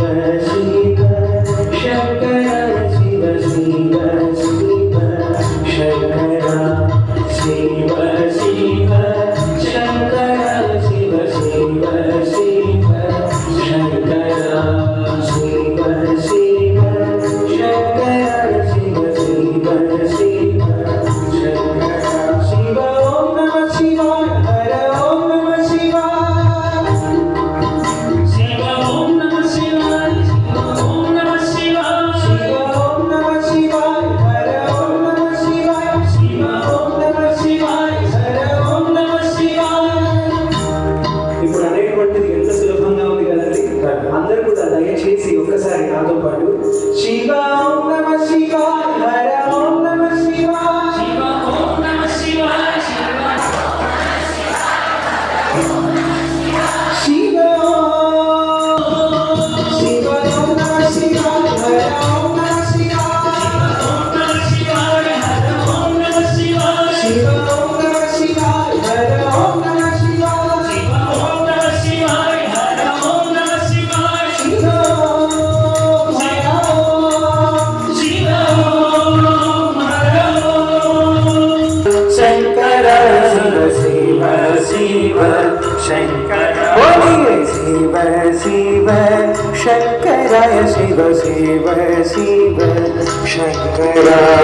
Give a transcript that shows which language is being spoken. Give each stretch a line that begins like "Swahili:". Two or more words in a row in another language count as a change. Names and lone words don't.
Sanskrit: शिव शंकराय शिव शिव शिव शंकरा शिव शिव शंकराय शिव शिव शिव शंकरा शिव शिव शंकराय शिव शिव शिव शिव ओम नमः शिवाय हर ओम नमः शिवाय शिव ओम नमः शिवाय ओम नमः शिवाय शिव ओम नमः शिवाय हर ओम नमः शिवाय शिव ओम नमः शिवाय हर ओम नमः शिवाय.
Telugu: ఇప్పుడు అనేటువంటిది ఎంత సులభంగా ఉంది కదండి. అందరూ కూడా దయచేసి ఒక్కసారి నాతో పాటు
Sanskrit: शिव ओम नमः शिवाय हर ओम नमः शिवाय
Telugu: హర ఓం నమః శివాయ
Sanskrit: शिव ओम नमः शिवाय शिव शिव ओम नमः शिवाय हर ओम नमः शिवाय ओम नमः शिवाय हर ओम नमः शिवाय शिव ओम नमः शिवाय हर ओम नमः शिवाय शिव ओम नमः शिवाय हर ओम नमः शिवाय शिव शिव ओम हर शंकर शिव शिव शिव शंकर बोलिए शिव शिव शंकराय शिव शिव शिव शंकरा.